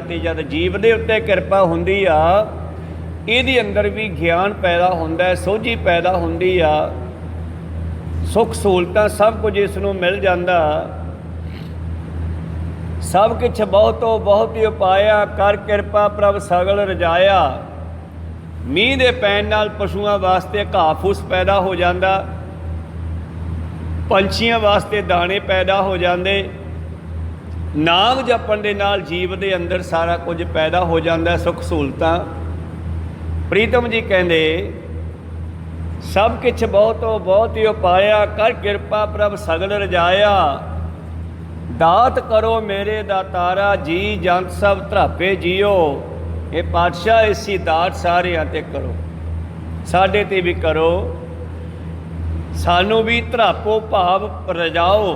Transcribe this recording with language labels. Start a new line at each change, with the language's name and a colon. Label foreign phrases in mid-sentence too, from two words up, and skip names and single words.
Punjabi: ਤੇ ਜਦ ਜੀਵ ਦੇ ਉੱਤੇ ਕਿਰਪਾ ਹੁੰਦੀ ਆ, ਇਹਦੇ ਅੰਦਰ ਭੀ ਗਿਆਨ ਪੈਦਾ ਹੁੰਦਾ ਹੈ, ਸੋਝੀ ਪੈਦਾ ਹੁੰਦੀ ਆ, ਸੁਖ ਸਹੂਲਤਾਂ ਸਭ ਕੁਝ ਇਸਨੂੰ ਮਿਲ ਜਾਂਦਾ। ਸਭ ਕਿਛ ਬਹੁਤੋ ਬਹੁਤ ਹੀ ਉਪਾਇਆ, ਕਰ ਕਿਰਪਾ ਪ੍ਰਭ ਸਗਲ ਰਜਾਇਆ। ਮੀਂਹ ਦੇ ਪੈਣ ਨਾਲ ਪਸ਼ੂਆਂ ਵਾਸਤੇ ਘਾਹ ਫੂਸ ਪੈਦਾ ਹੋ ਜਾਤਾ, ਪੰਛੀਆਂ ਵਾਸਤੇ ਦਾਣੇ ਪੈਦਾ ਹੋ ਜਾਤੇ, ਨਾਮ ਜਪਣ ਦੇ ਨਾਲ ਜੀਵ ਦੇ ਅੰਦਰ ਸਾਰਾ ਕੁਝ ਪੈਦਾ ਹੋ ਜਾਤਾ, ਸੁਖ ਸਹੂਲਤਾਂ। ਪ੍ਰੀਤਮ ਜੀ ਕਹਿਤੇ ਸਭ ਕਿਛ ਬਹੁਤੋ ਬਹੁਤ ਹੀ ਉਪਾਇਆ, ਕਰ ਕਿਰਪਾ ਪ੍ਰਭ ਸਗਲ ਰਜਾਇਆ। ਦਾਤ ਕਰੋ ਮੇਰੇ ਦਾਤਾਰਾ, ਜੀ ਜੰਤ ਸਭ ਧਰਾਪੇ ਜਿਓ। ਯੇ ਪਾਤਸ਼ਾਹ ਇਸੀ ਦਾਤ ਸਾਰਿਆਂ ਤੇ ਕਰੋ, ਸਾਡੇ ਤੇ ਭੀ ਕਰੋ, ਸਾਨੂੰ ਭੀ ਧਰਾਪੋ ਭਾਵ ਰਜਾਓ।